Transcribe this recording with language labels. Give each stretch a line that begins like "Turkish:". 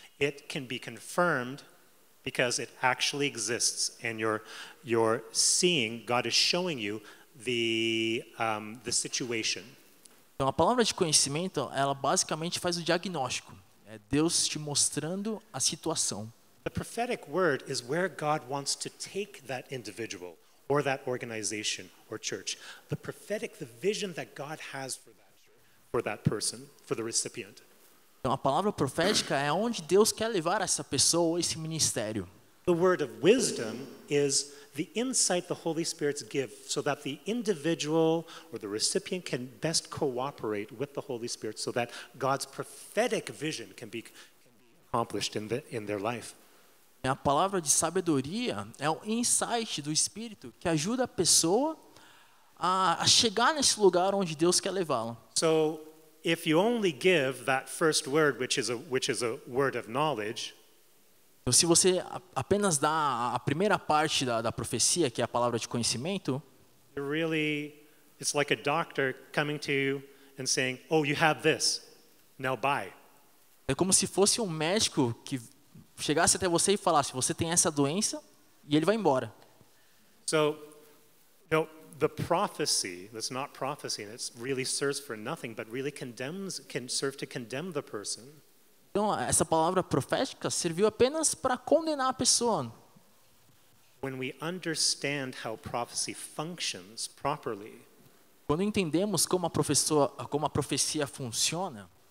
English: It can be confirmed because it actually exists, and you're seeing, God is showing you the situation.
Portuguese: Então, a palavra de conhecimento, ela basicamente faz o diagnóstico. É Deus te mostrando a situação.
English: The prophetic word is where God wants to take that individual or that organization or church. The prophetic, the vision that God has for that person, for the recipient.
Portuguese: Então, a palavra profética é onde Deus quer levar essa pessoa ou esse ministério.
English: The word of wisdom is the insight the Holy Spirit gives so that the individual or the recipient can best cooperate with the Holy Spirit so that God's prophetic vision can be accomplished in their life.
Portuguese: A palavra de sabedoria é o insight do Espírito que ajuda a pessoa a chegar nesse lugar onde Deus quer levá-la.
English: So, if you only give that first word, which is a word of knowledge,
Portuguese: então, se você apenas dá a primeira parte da profecia, que é a palavra de conhecimento,
English: it's like a doctor coming to you and saying, "Oh, you have this. Now buy."
Portuguese: é como se fosse um médico que chegasse até você e falasse, você tem essa doença, e ele vai embora.
English: So, the prophecy, that's not prophecy, and it really serves for nothing, but really can serve to condemn the person.
Portuguese: Então, essa palavra profética serviu apenas para condenar a pessoa.
English: When we understand how prophecy functions properly,
Portuguese: Quando entendemos como a profecia funciona,